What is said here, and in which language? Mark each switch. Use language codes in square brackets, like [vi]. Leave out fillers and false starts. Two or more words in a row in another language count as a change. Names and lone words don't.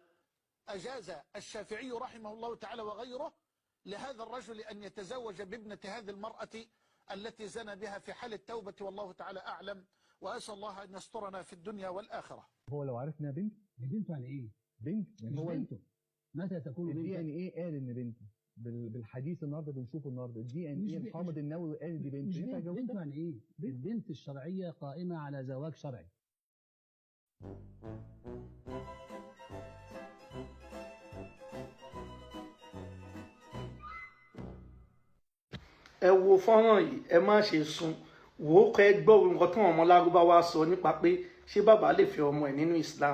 [ar] أجاز الشافعي رحمه الله تعالى وغيره لهذا الرجل أن يتزوج بابنة هذه المرأة التي زنى بها في حال التوبة، والله تعالى أعلم، وأسأل الله أن يسترنا في الدنيا والآخرة. هو لو عرفنا بنت، بنته يعني إيه؟ بنت يعني هو بنته متى تكون بنته؟ يعني إيه قال إن بنته؟ بالحديث النهارده بنشوفه النهارده دي ان ايه محمد النووي قال دي بنت. بنته يعني ايه؟ البنت الشرعيه قائمه على زواج شرعي. [yo] ẹ wo fọ́nrán yìí, ẹ má ṣe sùn wò ó kọ́ ẹ gbọ́ nǹkan tí àwọn ọmọ lárúbáwá sọ nípa pé ṣé bàbá lè fẹ́ ọmọ ẹ̀ nínú Islam.